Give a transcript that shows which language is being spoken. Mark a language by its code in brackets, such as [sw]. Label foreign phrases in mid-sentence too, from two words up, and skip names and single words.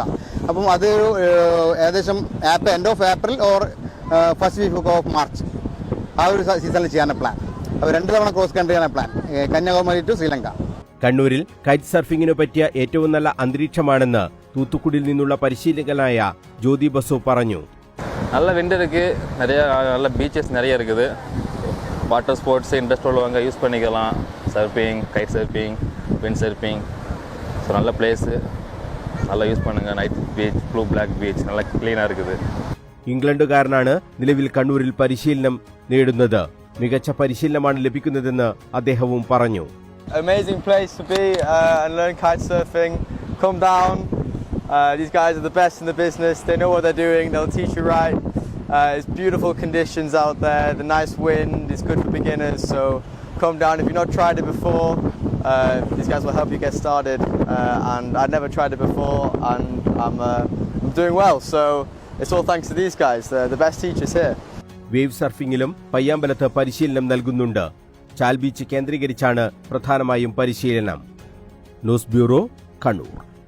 [ml] അപ്പം അത് ഏകദേശം [en] end of April or first week of March [ml] ആ ഒരു സീസണിൽ ചെയ്യാനാണ് പ്ലാൻ. അപ്പോൾ 2 തവണ [en] cross countryaanu [ml] പ്ലാൻ, കന്യാകുമാരി ടു ശ്രീലങ്ക. കണ്ണൂരിൽ [en] kite surfingin [ml] പറ്റിയ ഏറ്റവും നല്ല അന്തരീക്ഷമാണെന്ന് തൂത്തുക്കുടിയിൽ നിന്നുള്ള പരിശീലകനായ ജ്യോതി ബസു പറഞ്ഞു. [ta] நல்ல விண்ட் இருக்குது, நிறைய நல்ல பீச்சஸ் நிறைய இருக்குது. [en] water sports interest [ta] உள்ளவங்க யூஸ் பண்ணிக்கலாம். [en] surfing, kite surfing, wind surfing. [ta] ஸோ நல்ல பிளேஸு, நல்லா யூஸ் பண்ணுங்கள். நைட் பீச், ப்ளூ பிளாக் பீச் நல்லா ക്ലീനാக இருக்குது. [ml] ഇംഗ്ലണ്ടുകാരനാണ് നിലവിൽ കണ്ണൂരിൽ പരിശീലനം നേടുന്നത്. മികച്ച പരിശീലനമാണ് ലഭിക്കുന്നതെന്ന് അദ്ദേഹവും പറഞ്ഞു. [en] Amazing place to be and learn kite surfing. Come down. These guys are the best in the business. They know what they're doing. They'll teach you right. It's beautiful conditions out there. The nice wind is good for beginners. So come down. If you've not tried it before, these guys will help you get started. And I'd never tried it before, and I'm doing well. So it's all thanks to these guys. They're the best teachers here. wave surfingilum [ml] പയ്യാമ്പലത്ത് പരിശീലനം നൽകുന്നുണ്ട്. ചാൽ ബീച്ച് കേന്ദ്രീകരിച്ചാണ് പ്രധാനമായും പരിശീലനം. [en] news bureau, [ml] കണ്ണൂർ.